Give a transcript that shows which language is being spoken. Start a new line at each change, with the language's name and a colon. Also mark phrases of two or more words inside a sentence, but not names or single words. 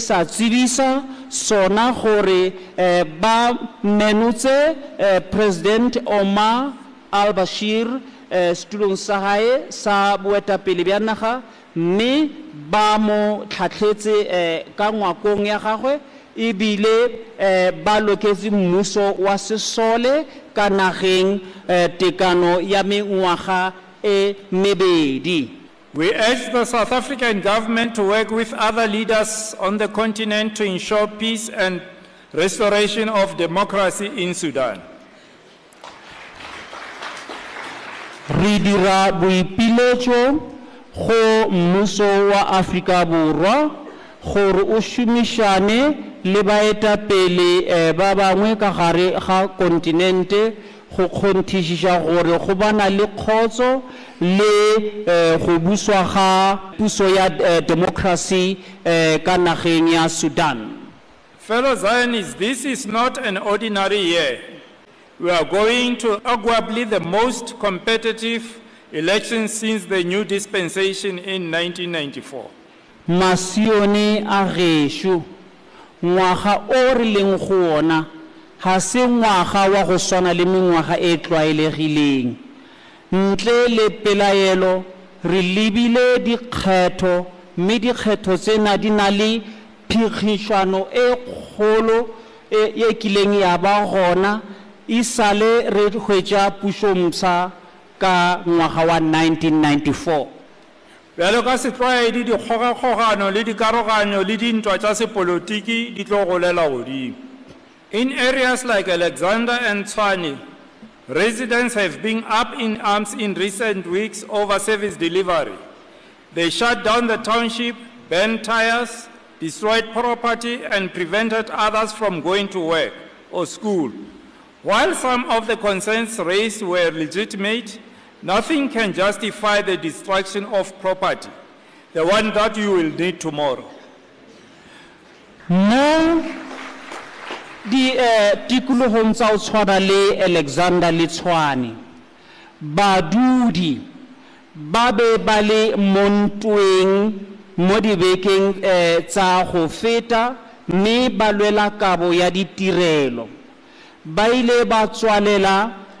Northern Sotho: sa tsebisa sona gore ba menutse President Omar al-Bashir setulong sa hae sa boetapele bja naga mme ba mo tlhatlhetse ka ngwakong ya gagwe ebile ba loketse mmuso wa sesole ka nageng tekano ya mengwaga e mebedi.
English: We urge the South African government to work with other leaders on the continent to ensure peace and restoration of democracy in Sudan.
Northern Sotho: Re dira boipiletšo go mmuso wa Afrika Borwa gore o šomišane le baetapele ba bangwe ka gare ga kontinente go kgonthišiša gore go bana le kgotso le go buswa ga puso ya democracy ka nageng ya Sudan.
English: Fellow Zionists, this is not an ordinary year. We are going to arguably the most competitive election since the new dispensation in 1994.
Northern Sotho: Masione a gešo ngwaga o re leng go ona ga se ngwaga wa go swana le mengwaga e tlwaelegileng ntle le pelaelo re lebile dikgetho mme dikgetho tsena di na le phikišano e kgolo e kileng ya ba gona isale re hwetša pušomsa ka ngwaga wa 1994. Bjalo ka setlwaedi dikgogakgogano le dikaroganyo le dintwa tša sepolotiki di tlo golela godimo.
English: In areas like Alexander and Tshwane, residents have been up in arms in recent weeks over service delivery. They shut down the township, burned tires, destroyed property, and prevented others from going to work or school. While some of the concerns raised were legitimate, nothing can justify the destruction of property, the one that you will need tomorrow. No,
Northern Sotho: di tikolohong tsa o tshwana le Alexander le Tshwane badudi ba be ba le montweng mo dibekeng tsa go feta mme ba lwela kabo ya ditirelo ba ile ba tswalela